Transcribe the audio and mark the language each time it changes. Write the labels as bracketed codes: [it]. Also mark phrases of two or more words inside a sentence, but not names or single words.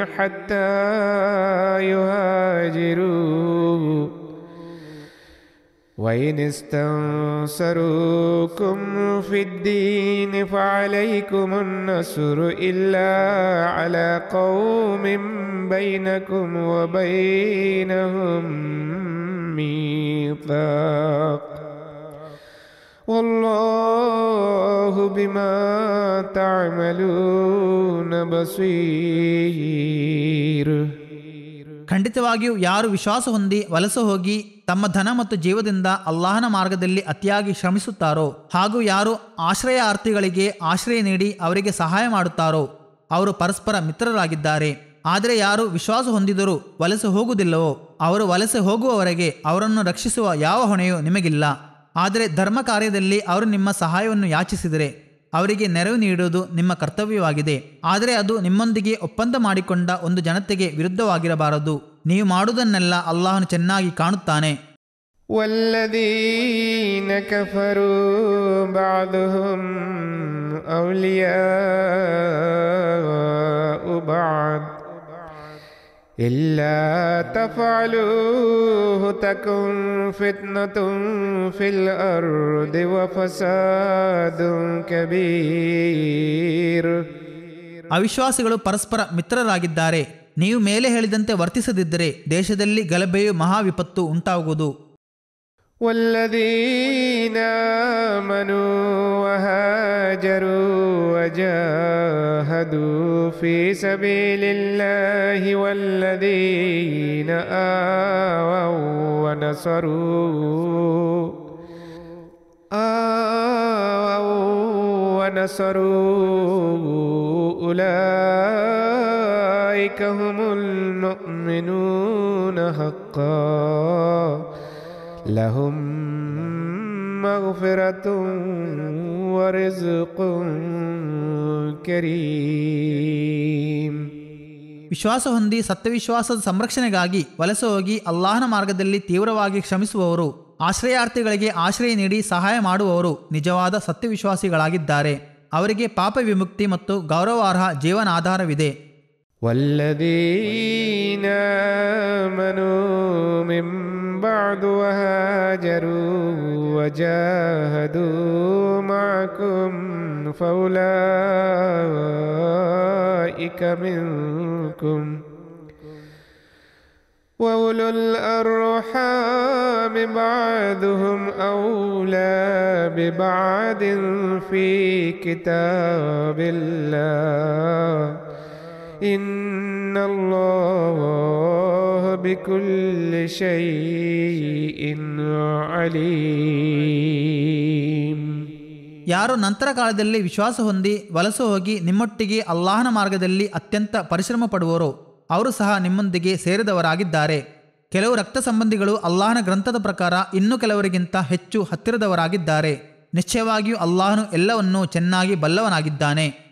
[ar] حتى يهاجروا وإن استنصروكم في الدين فعليكم النصر إلا على قوم بينكم وبينهم ميثاق والله بما تعملون بصير. [kn] ಖಂಡಿತವಾಗಿಯೂ ಯಾರು ವಿಶ್ವಾಸ ಹೊಂದಿ ವಲಸೆ ಹೋಗಿ ತಮ್ಮ ಧನ ಮತ್ತು ಜೀವದಿಂದ ಅಲ್ಲಾಹನ ಮಾರ್ಗದಲ್ಲಿ ಅತಿಯಾಗಿ ಶ್ರಮಿಸುತ್ತಾರೋ ಹಾಗೂ ಯಾರು ಆಶ್ರಯಾರ್ಥಿಗಳಿಗೆ ಆಶ್ರಯ ನೀಡಿ ಅವರಿಗೆ ಸಹಾಯ ಮಾಡುತ್ತಾರೋ ಅವರು ಪರಸ್ಪರ ಮಿತ್ರರಾಗಿದ್ದಾರೆ. ಆದರೆ ಯಾರು ವಿಶ್ವಾಸ ಹೊಂದಿದರೂ ವಲಸೆ ಹೋಗುವುದಿಲ್ಲವೋ ಅವರು ವಲಸೆ ಹೋಗುವವರೆಗೆ ಅವರನ್ನು ರಕ್ಷಿಸುವ ಯಾವ ಹೊಣೆಯೂ ನಿಮಗಿಲ್ಲ. ಆದರೆ ಧರ್ಮ ಕಾರ್ಯದಲ್ಲಿ ಅವರು ನಿಮ್ಮ ಸಹಾಯವನ್ನು ಯಾಚಿಸಿದರೆ ಅವರಿಗೆ ನೆರವು ನೀಡುವುದು ನಿಮ್ಮ ಕರ್ತವ್ಯವಾಗಿದೆ. ಆದರೆ ಅದು ನಿಮ್ಮೊಂದಿಗೆ ಒಪ್ಪಂದ ಮಾಡಿಕೊಂಡ ಒಂದು ಜನತೆಗೆ ವಿರುದ್ಧವಾಗಿರಬಾರದು. ನೀವು ಮಾಡುವುದನ್ನೆಲ್ಲ ಅಲ್ಲಾಹನು ಚೆನ್ನಾಗಿ ಕಾಣುತ್ತಾನೆ. [ar] والذين كفروا بعضهم أولياء بعض إلا تفعلوه تكن فتنة في الأرض وفساد كبير. [kn] ಅವಿಶ್ವಾಸಿಗಳು ಪರಸ್ಪರ ಮಿತ್ರರಾಗಿದ್ದಾರೆ. ನೀವು ಮೇಲೆ ಹೇಳಿದಂತೆ ವರ್ತಿಸದಿದ್ದರೆ ದೇಶದಲ್ಲಿ ಗಲಭೆಯು ಮಹಾವಿಪತ್ತು ಉಂಟಾಗುವುದು. [ar] والذين آمنوا وهاجروا وجاهدوا في سبيل الله والذين آووا ونصروا أولئك هم المؤمنون حقا لهم مغفرة ورزق كريم. [kn] ವಿಶ್ವಾಸ ಹೊಂದಿ ಸತ್ಯವಿಶ್ವಾಸದ ಸಂರಕ್ಷಣೆಗಾಗಿ ವಲಸೆ ಹೋಗಿ ಅಲ್ಲಾಹನ ಮಾರ್ಗದಲ್ಲಿ ತೀವ್ರವಾಗಿ ಶ್ರಮಿಸುವವರು, ಆಶ್ರಯಾರ್ಥಿಗಳಿಗೆ ಆಶ್ರಯ ನೀಡಿ ಸಹಾಯ ಮಾಡುವವರು ನಿಜವಾದ ಸತ್ಯವಿಶ್ವಾಸಿಗಳಾಗಿದ್ದಾರೆ. ಅವರಿಗೆ ಪಾಪ ವಿಮುಕ್ತಿ ಮತ್ತು ಗೌರವಾರ್ಹ ಜೀವನಾಧಾರವಿದೆ. [ar] والذين آمنوا من بعد وهاجروا وجاهدوا معكم فأولئك منكم وأولو الأرحام بعضهم أولى ببعض في كتاب الله إن الله بكل شيء عليم. [kn] ಯಾರು ನಂತರ ಕಾಲದಲ್ಲಿ ವಿಶ್ವಾಸ ಹೊಂದಿ ವಲಸೆ ಹೋಗಿ ನಿಮ್ಮೊಟ್ಟಿಗೆ ಅಲ್ಲಾಹನ ಮಾರ್ಗದಲ್ಲಿ ಅತ್ಯಂತ ಪರಿಶ್ರಮ ಪಡುವರೋ ಅವರು ಸಹ ನಿಮ್ಮೊಂದಿಗೆ ಸೇರಿದವರಾಗಿದ್ದಾರೆ. ಕೆಲವು ರಕ್ತ ಸಂಬಂಧಿಗಳು ಅಲ್ಲಾಹನ ಗ್ರಂಥದ ಪ್ರಕಾರ ಇನ್ನು ಕೆಲವರಿಗಿಂತ ಹೆಚ್ಚು ಹತ್ತಿರದವರಾಗಿದ್ದಾರೆ. ನಿಶ್ಚಯವಾಗಿಯೂ ಅಲ್ಲಾಹನು ಎಲ್ಲವನ್ನೂ ಚೆನ್ನಾಗಿ ಬಲ್ಲವನಾಗಿದ್ದಾನೆ.